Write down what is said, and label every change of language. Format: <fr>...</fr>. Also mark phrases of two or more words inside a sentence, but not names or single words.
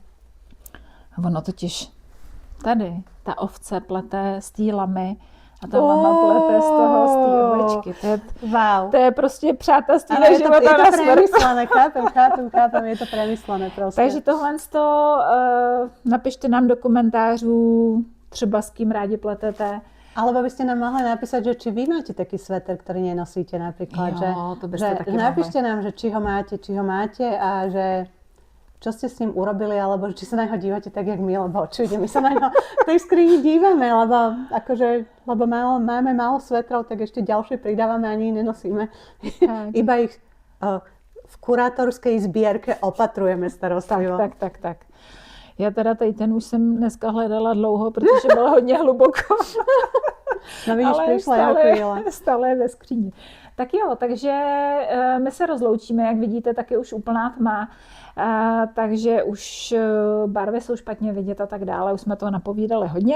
<cs>Ono totiž tady ta ovce plete z té lamy a ta lama plete z té ovečky. To je prostě přátelství na života na smrt.</cs> <sk>Premyslené, chápem, je to premyslené prostě.</sk> <cs>Takže tohle napište nám do komentářů, třeba s kým rádi pletete.</cs> <sk>Alebo by ste nám mohli napísať, že či vy máte taký sveter, ktorý nenosíte napríklad. Jo, to by ste taky napíšte nám, že či ho máte a že čo ste s ním urobili, alebo či sa na neho dívate tak, jak my, lebo očividne my sa na neho v tej skrini dívame, lebo máme málo svetrov, tak ešte ďalšie pridávame, ani nenosíme. Iba ich v kurátorskej zbierke opatrujeme starostlivo. Tak.</sk> <cs>Já teda tady ten už jsem dneska hledala dlouho, protože byla hodně hluboko. No vidíš, přišla stále je ve skříni. Tak jo, takže my se rozloučíme, jak vidíte, tak je už úplná tma, takže už barvy jsou špatně vidět a tak dále, už jsme toho napovídali hodně.</cs>